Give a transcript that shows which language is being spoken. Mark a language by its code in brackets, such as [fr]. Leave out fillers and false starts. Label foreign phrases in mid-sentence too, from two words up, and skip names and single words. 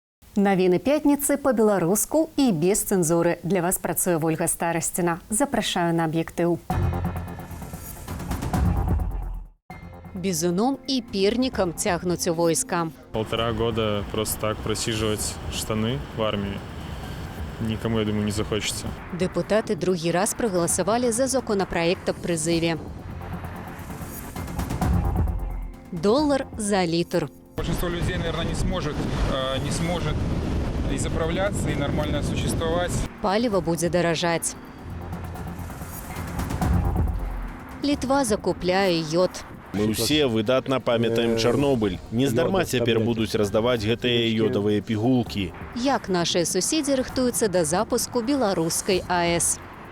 [be] Навіны пятніцы па-беларуску і без цэнзуры. Для вас працуе Ольга Старасціна. Запрашаю на аб'ектыў. Бізуном і пернікам цягнуць у войска. [ru] 1,5 года просто так просиживать штаны в армии никому, я думаю, не захочется. [be] Дэпутаты другі раз прагаласавалі за законапраект аб прызыве. $1 за літр. [ru] Большинство людей, наверное, не сможет и заправляться, и нормально существовать. [be] Паліва будзе даражаць. Літва закупляе йод. Мы ўсе выдатна памятаем Чарнобыль. Нездарма цяпер будуць раздаваць гэтыя ёдавыя пігулкі. Як нашыя суседзі рыхтуюцца да запуску беларускай АЭС.